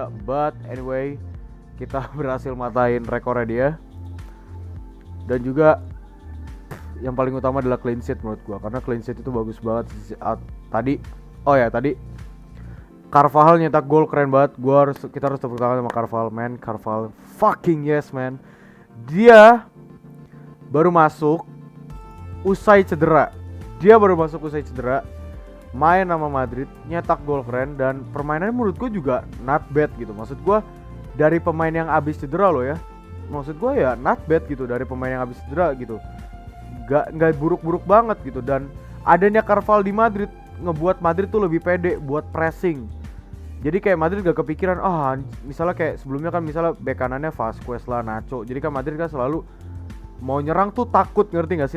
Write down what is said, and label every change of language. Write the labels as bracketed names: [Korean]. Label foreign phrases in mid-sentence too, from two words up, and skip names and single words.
[English] But anyway, [Indonesian] kita berhasil matain rekornya dia. Dan juga yang paling utama adalah [English] clean sheet [Indonesian] menurut gua, karena [English] clean sheet [Indonesian] itu bagus banget. Tadi Carvajal nyetak gol keren banget. Kita harus tepuk tangan sama Carvajal, man. [English] Carvajal fucking yes, man. [Indonesian] Dia baru masuk usai cedera. Main sama Madrid, nyetak gol keren, dan permainannya menurut gue juga [English] not bad [Indonesian] gitu. Maksud gue dari pemain yang abis cedera loh ya. Maksud gue ya [English] not bad [Indonesian] gitu dari pemain yang abis cedera gitu. Gak buruk-buruk banget gitu. Dan adanya Carvajal di Madrid ngebuat Madrid tuh lebih pede buat pressing. Jadi kayak Madrid gak kepikiran, misalnya kayak sebelumnya kan misalnya bek kanannya Vasquez lah, Nacho. Jadi kan Madrid kan selalu mau nyerang tuh takut, ngerti gak sih?